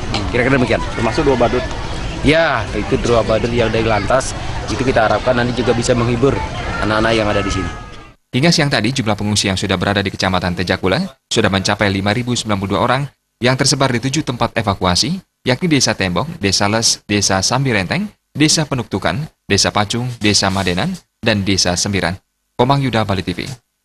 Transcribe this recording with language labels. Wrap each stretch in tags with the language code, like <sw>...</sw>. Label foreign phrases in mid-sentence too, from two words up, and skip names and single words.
<id>Kira-kira demikian. Termasuk 2 badut? Ya, itu 2 badut yang dari lantas, itu kita harapkan nanti juga bisa menghibur anak-anak yang ada di sini. Hingga siang tadi, jumlah pengungsi yang sudah berada di Kecamatan Tejak Buleleng sudah mencapai 5.092 orang yang tersebar di 7 tempat evakuasi, yakni Desa Tembong, Desa Les, Desa Sambirenteng, Desa Penuktukan, Desa Pacung, Desa Madenan, dan Desa Sembiran. Komang Yuda, Bali TV.</id>